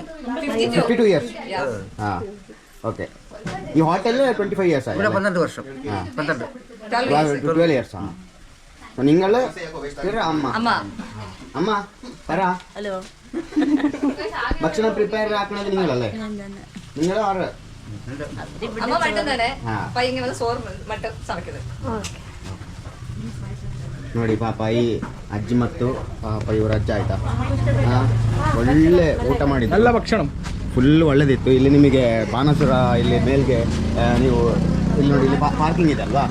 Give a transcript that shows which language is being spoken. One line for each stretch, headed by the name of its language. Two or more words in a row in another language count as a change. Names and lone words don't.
Malayalam: 52 ഇയേഴ്സ്. ആ ഓക്കെ. ഈ ഹോട്ടലിൽ 25 ഇയേഴ്സ് ആയി. ഇവിടെ 12 വർഷം. 12 ഇയേഴ്സ് ആണ്. നിങ്ങള് അമ്മ പറ. ഹലോ. ഭക്ഷണം പ്രിപ്പയർ ആക്കുന്നത് നിങ്ങളല്ലേ?
Kannada: നിങ്ങൾ ನೋಡಿ ಪಾಪ ಈ ಅಜ್ಜಿ ಮತ್ತು ಪಾಪ ಇವ್ರ ಅಜ್ಜ ಆಯ್ತಾ ಒಳ್ಳೆ ಊಟ ಮಾಡಿದ್ದು. ಎಲ್ಲ ಭಕ್ಷಣ ಫುಲ್ ಒಳ್ಳೇದಿತ್ತು. ಇಲ್ಲಿ ನಿಮಗೆ ಬಾಣಾಸುರ ಇಲ್ಲಿ ಮೇಲ್ಗೆ ನೀವು ಇಲ್ಲಿ ನೋಡಿ, ಇಲ್ಲಿ ಪಾರ್ಕಿಂಗ್ ಇದೆ ಅಲ್ವಾ?